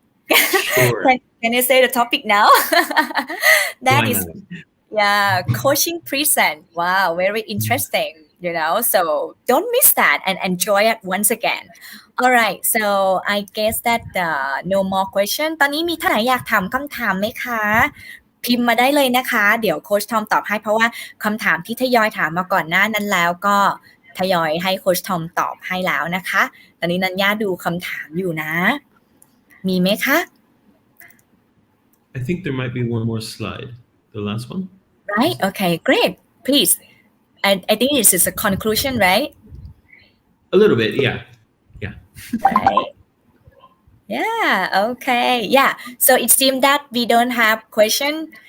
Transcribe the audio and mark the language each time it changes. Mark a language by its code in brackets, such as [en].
[en] Sure. Can I say the topic now? That Why is not? Yeah, coaching present. Wow, very interesting, so don't miss that and enjoy it once again. All right, so I guess that no more question. [th] ตอนนี้มีท่านไหนอยากถามคำถามไหมคะ พิมพ์มาได้เลยนะคะ เดี๋ยวโค้ชทอมตอบให้ เพราะว่าคำถามที่ทยอยถามมาก่อนหน้านั้นแล้วก็ทยอยให้โค้ชทอมตอบให้แล้วนะคะ ตอนนี้นัญญาดูคำถามอยู่นะ มีไหมคะ [en] I think there might be one more slide. The last one? Right? Okay, great. Please. I think this is a conclusion, right? A little bit, yeah. Yeah. Right. Yeah, okay. Yeah. So it seems that we don't have question.